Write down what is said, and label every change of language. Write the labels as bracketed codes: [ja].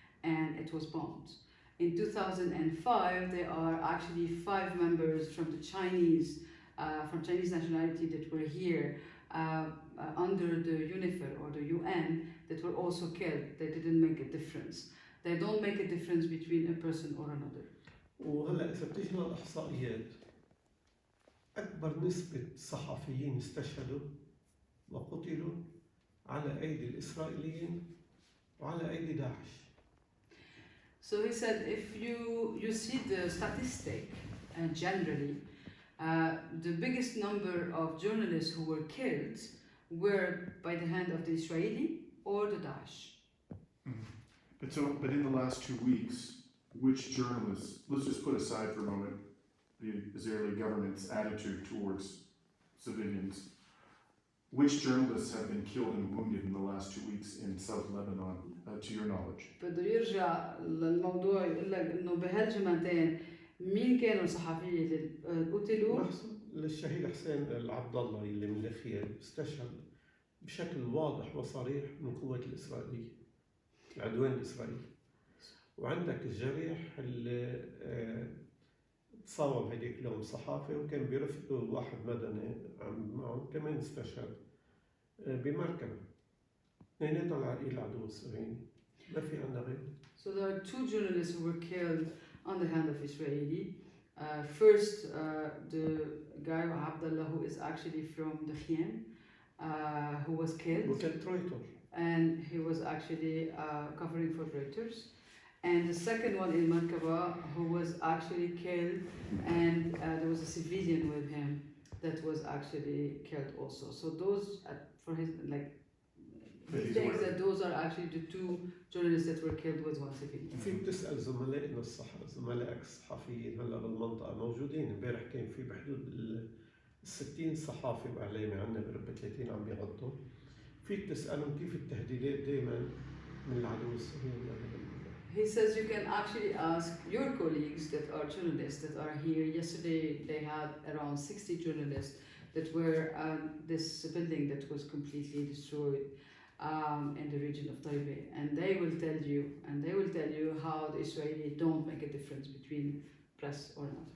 [en] And it was bombed. In 2005, there are actually 5 members from the Chinese nationality that were here under the UNIFIL or the UN that were also killed. They didn't make a difference. They don't make a difference between a person or another. [ar] وهلا إذا بتيجي للإحصائيات، أكبر نسبة صحفيين استشهدوا وقتلوا على أيدي الإسرائيليين وعلى أيدي داعش. [en] So he said, if you see the statistic, generally, the biggest number of journalists who were killed were by the hand of the Israeli or the Daesh. But in the last 2 weeks, which journalists, let's just put aside for a moment the Israeli government's attitude towards civilians, which journalists have been killed and wounded in the last 2 weeks in South Lebanon, to your knowledge? [ar] بده يرجع للموضوع يقول لك إنه بهالجمعتين مين كانوا الصحفيين اللي قتلوا؟ الشهيد حسين العبد الله اللي من الأخير استشهد بشكل واضح وصريح من قوات الإسرائيلية، العدوان الإسرائيلي. وعندك الجريح اللي تصاوب هديك اليوم صحافي وكان بيرفقه واحد مدني معه كمان استشهد بمركبة. اثنيناتهم على ايد العدو الصهيوني، ما في عندنا غيره. [en] So there are two journalists who were killed on the hand of Israeli. First, the guy Abdullah, who is actually from the Khien, who was killed, [ar] وكانت رويتر. [en] and he was actually covering for Reuters. And the second one in Markaba, who was actually killed, and there was a civilian with him that was actually killed also. So those, for his, like, he thinks that those are actually the two journalists that were killed with one civilian. [ar] فيك تسأل زملائنا زملائك الصحفيين هلا بالمنطقة موجودين. امبارح كان في بحدود ال 60 صحافي وإعلامي عندنا بربع 30 عم بيغطوا. فيك تسألهم كيف التهديدات دائما من العدو الصهيوني. [en] He says you can actually ask your colleagues that are journalists that are here. Yesterday they had around 60 journalists that were this building that was completely destroyed in the region of Taybeh, and they will tell you how the Israeli don't make a difference between press or not.